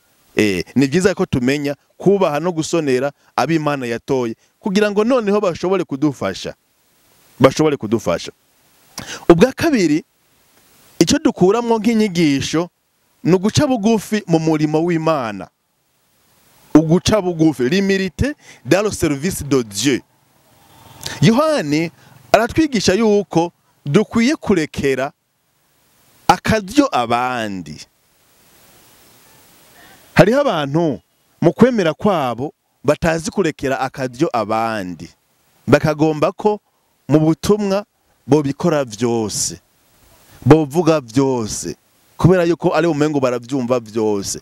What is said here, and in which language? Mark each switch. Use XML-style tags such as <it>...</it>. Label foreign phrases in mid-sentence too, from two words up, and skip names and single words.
<rn>Ni byiza ko tumenya kubaha no gusonera ab'Imana yatoye kugira ngo noneho bashobore kudufasha. Ubwa kabiri icyo dukuramwo nk'inyigisho ni uguca bugufi mu murimo w'Imana. Uguca bugufi,</rn> <fr>l'humilité dans le service de Dieu.</fr> <rn>Yohani aratwigisha yuko dukwiye kurekera akaryo abandi. Hariho abantu mu kwemera kwabo batazi kurekera akaryo abandi, bakagomba ko mu butumwa bobikora byose, bovuga byose, kubera yuko ari umengo baravyumva byose.</rn>